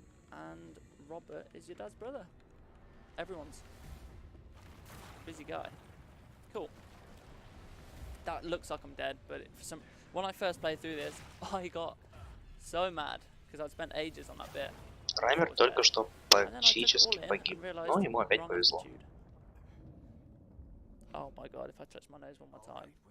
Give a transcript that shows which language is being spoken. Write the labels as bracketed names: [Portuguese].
[English] And Robert is your dad's brother. Everyone's busy guy. Cool. That looks like I'm dead, but for some, when I first played through this, I got so mad because I'd spent ages on that bit. [Russian] Раймер только что практически погиб, но ему опять повезло. [English] Oh my god, if I touch my nose one more time.